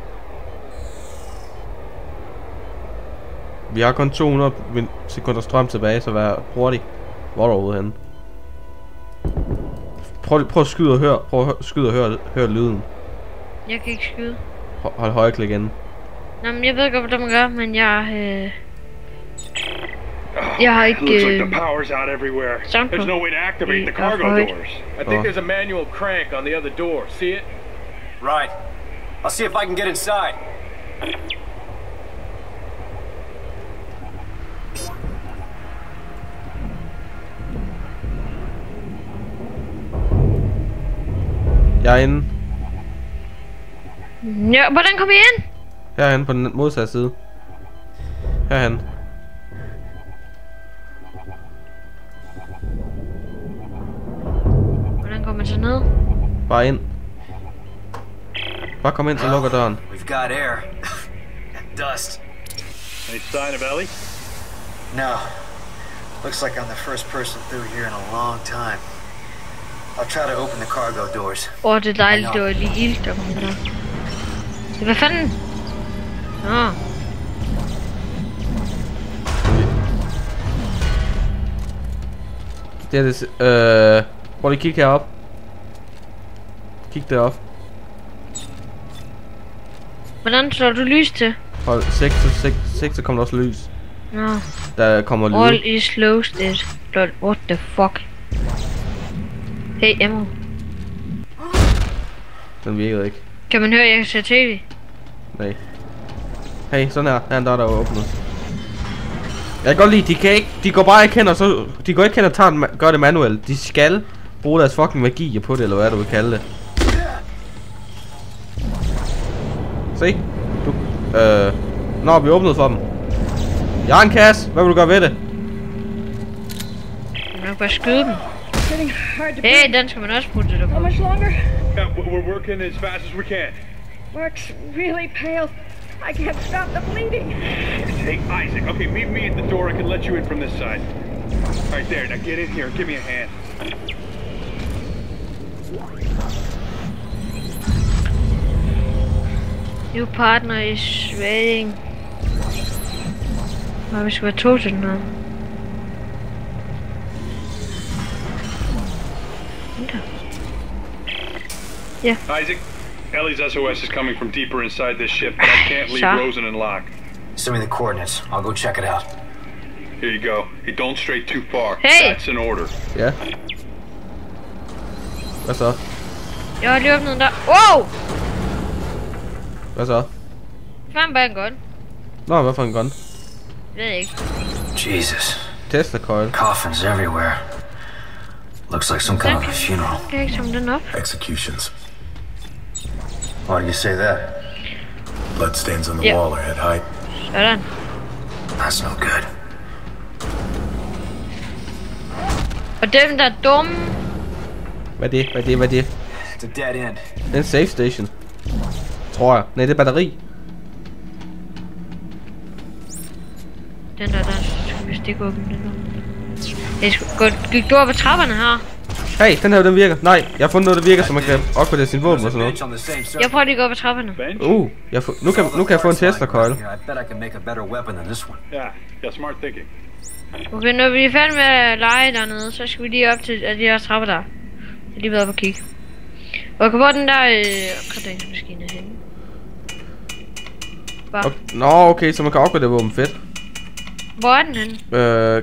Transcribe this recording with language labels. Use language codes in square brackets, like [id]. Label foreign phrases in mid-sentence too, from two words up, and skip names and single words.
[da] Vi har kun 200 sekunder strøm tilbage, så vær hurtig. Hvor er du ude henne? Prøv at skyde og høre. Prøv at skyde og høre lyden. Jeg kan ikke skyde. Hold højreklik inde. Nå, men jeg ved godt, hvad man gør, men jeg har ikke... [en] Looks like the power's out everywhere. There's no way to activate the cargo doors. I think there's a manual crank on the other door. See it? Right. I'll see if I can get inside. [da] Jeg er inde. Ja, hvordan kom I ind? Herhen på den modsatte side. Herhen. Hvordan går man så ned? Bare ind. Bare kom ind, så lukker døren. [en] We've got air. And dust. Any sign of Ellie? No. Looks like I'm the first person through here in a long time. I'll try to open the cargo doors. [da] Det er dejligt, det var lige ildt der kom der. Hvad fanden? Nå. Det er det, prøv lige at kigge herop. Kig derop. Hvordan slår du lys til? Hold 6, så kommer der også lys. Nå. Der kommer lyd. [en] All is closed. What the fuck? Hey, Emma. [da] Den virker ikke. Kan man høre, at jeg kan se tv? Nej. Hey, sådan her. Her er en dør, der er åbnet. Jeg kan godt lide, de går bare ikke hen og så... De går ikke hen og gør det manuelt. De skal bruge deres fucking magi på det, eller hvad du vil kalde det. Se. Nå, vi åbnede for dem. Jeg har en kasse. Hvad vil du gøre ved det? Man kan bare skyde dem. Hey, den skal man også putte det på. [en] How much longer? Yeah, we're working as fast as we can. Mark's really pale. I can't stop the bleeding. Hey, Isaac. Okay, meet me at the door. I can let you in from this side. Right there. Now get in here and give me a hand. Your partner is waiting. [da] Vi skal være to til den her. [en] Yeah. Isaac, Ellie's SOS is coming from deeper inside this ship, but I can't leave Rosen and Locke. Send me the coordinates. I'll go check it out. Here you go. Hey, don't stray too far. Hey! That's an order. [da] Ja. Hvad så? Jeg har lige åbnet den der. Wow! Hvad så? Fandt bare en gun. Nå, hvad for en gun? Ved jeg ikke. [en] Jesus. Tesla coil. Coffins everywhere. Looks like some kind of a funeral. [da] Kan jeg ikke samle den op? [en] Executions. Why do you say that? Bloodstains on the wall are at height. [da] Sådan. [en] That's no good. [da] Og dem der er dumme. Hvad er det? [en] It's a dead end. [da] Det er en [en] safe station. [da] Tror jeg. Nej, det er batteri. Den der skal vi stikke åbne den nu. Gik du op ad trapperne her? Hey, den her, den virker. Nej, jeg har fundet noget, der virker, så man kan opgradere sin våben og sådan noget. Jeg prøver lige at gå op ad trapperne. Nu kan jeg få en [en] Tesla coil. I bet I can make a better weapon than this one. Yeah, smart thinking. [da] Okay, når vi er færdige med at lege dernede, så skal vi lige op til de her trapper der. Jeg har lige været op og kigge. Og hvor den der graderingsmaskine henne? Okay. Nå, okay, så man kan opgradere våben. Fedt. Hvor er den henne?